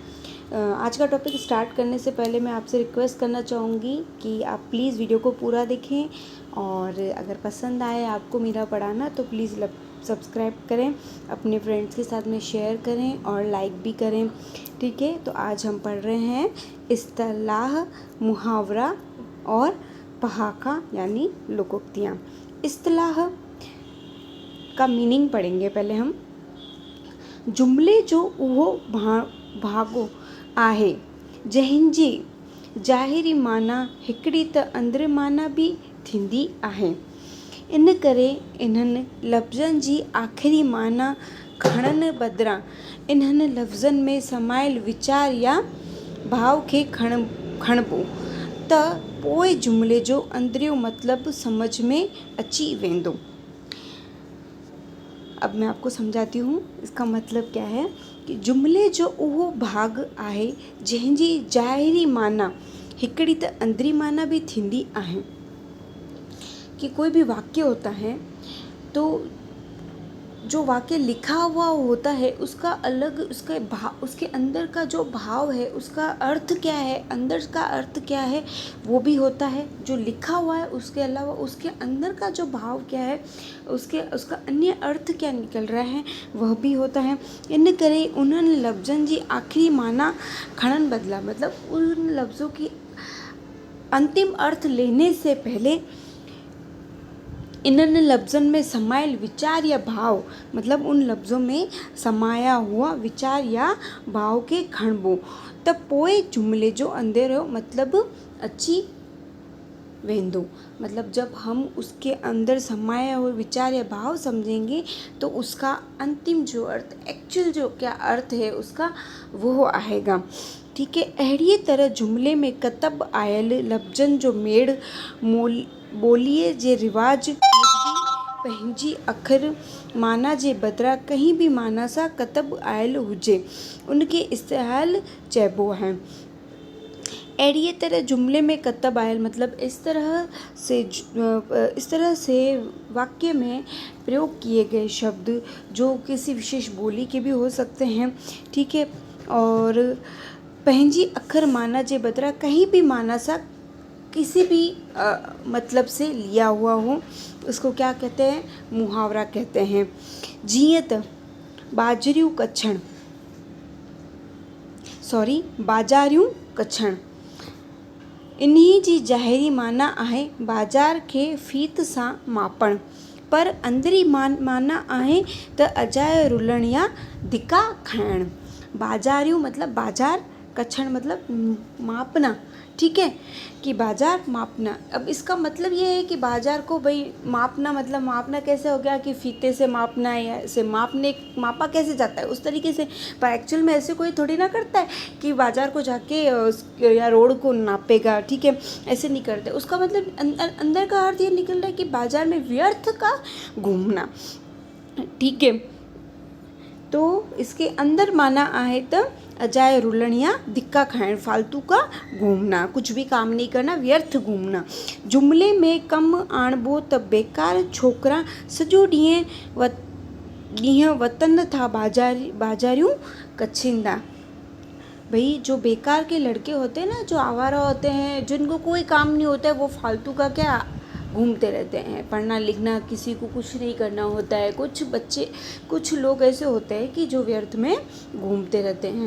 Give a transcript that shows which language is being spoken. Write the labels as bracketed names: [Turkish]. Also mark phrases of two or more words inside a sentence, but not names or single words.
[Hindi] आज का टॉपिक स्टार्ट करने से पहले मैं आपसे रिक्वेस्ट करना चाहूँगी कि आप [English] please video [Hindi] को पूरा देखें और अगर पसंद आए आपको मेरा पढ़ाना तो [English] please subscribe [Hindi] करें, अपने फ्रेंड्स के साथ में शेयर करें और लाइक भी करें। ठीक है, तो आज हम पढ़ रहे हैं इस्तेलाह, मुहावरा और पहाका यानी लोकोक्तियाँ। इस्तेलाह का मीनिंग पढ़ेंगे पहले हम। [Sindhi] जुमले जो उहो भागो आहे जंहिंजी ज़ाहिरी माना हिकिड़ी त अंदरि माना बि थींदी आहे। इन करे इन्हनि लफ़्ज़नि जी आख़िरी माना खणण बदिरां इन्हनि लफ़्ज़नि में समायल वीचार या भाव खे खणबो त पोइ जुमिले जो अंदरियो मतिलबु समझ में अची वेंदो। [Hindi] अब मैं आपको समझाती हूँ इसका मतलब क्या है कि [Sindhi] जुमिले जो उहो भाग आहे जंहिंजी ज़ाहिरी माना हिकिड़ी त अंदरी माना भी थींदी आहे। [Hindi] कि कोई भी वाक्य होता है तो जो वाक्य लिखा हुआ होता है उसका अलग उसके अंदर का जो भाव है, उसका अर्थ क्या है, अंदर का अर्थ क्या है वो भी होता है। जो लिखा हुआ है उसके अलावा उसके अंदर का जो भाव क्या है, उसका अन्य अर्थ क्या निकल रहा है वह भी होता है। [Sindhi] इन करे उन्हनि लफ़्ज़नि जी आख़िरी माना खणन बदला, [Hindi] मतलब उन लफ्ज़ों की अंतिम अर्थ लेने से पहले [Sindhi] इन्हनि लफ्ज़नि में समायल विचार या भाव, [Hindi] मतलब उन लफ्ज़ों में समाया हुआ विचार या भाव [Sindhi] के खणबो त पोइ जुमिले जो अंदरियो मतिलबु अची वेंदो। [Hindi] मतलब जब हम उसके अंदर समाया हुआ विचार या भाव समझेंगे तो उसका अंतिम जो अर्थ, एक्चुअल जो क्या अर्थ है उसका वो आएगा। ठीक है, [Sindhi] अहिड़ीअ तरह जुमिले में कतब आयल लफ़्ज़नि जो मेड़ ॿोलीअ जे रिवाज पंहिंजी अखर माना जे बदिरां कंहिं बि माना सां कतब आयल हुजे उनखे इस्तेहाल चइबो है। अहिड़ीअ तरह जुमले में कतब आयल [Hindi] मतलब इस तरह से वाक्य में प्रयोग किए गए शब्द जो किसी विशेष बोली के भी हो सकते हैं। ठीक है, और [Sindhi] पंहिंजी अखर माना जे बदिरां कहीं भी माना सा [Hindi] किसी भी मतलब से लिया हुआ हो उसको क्या कहते हैं, मुहावरा कहते हैं। [Sindhi] जीअं त बाजरियूं कछण, इन्ही जी ज़ाहिरी माना आहे बाज़ार खे फीत सां मापण, पर अंदरी माना आहे त अजाए रुलण या धिका खाइण। [Hindi] बाज़ारियूं मतलब बाज़ार, कछण मतलब मापना। ठीक है, कि बाज़ार मापना। अब इसका मतलब ये है कि बाज़ार को भाई मापना, मतलब मापना कैसे हो गया कि फीते से मापना या से मापा कैसे जाता है उस तरीके से, पर एक्चुअल में ऐसे कोई थोड़ी ना करता है कि बाज़ार को जाके या रोड को नापेगा। ठीक है, ऐसे नहीं करते। उसका मतलब अंदर का अर्थ ये निकल रहा है कि बाज़ार में व्यर्थ का घूमना। ठीक है, तो इसके अंदर [Sindhi] माना आहे त अजाए रुलण या धिक्का खाइण, [Hindi] फालतू का घूमना, कुछ भी काम नहीं करना, व्यर्थ घूमना। [Sindhi] जुमले में कम आणबो त बेकार छोकरा सॼो ॾींहं वतन था बाज़ारियूं कछींदा। [Hindi] भाई जो बेकार के लड़के होते हैं ना, जो आवारा होते हैं, जिनको कोई काम नहीं होता है, वो फालतू का क्या घूमते रहते हैं। पढ़ना लिखना किसी को कुछ नहीं करना होता है। कुछ लोग ऐसे होते हैं कि जो व्यर्थ में घूमते रहते हैं।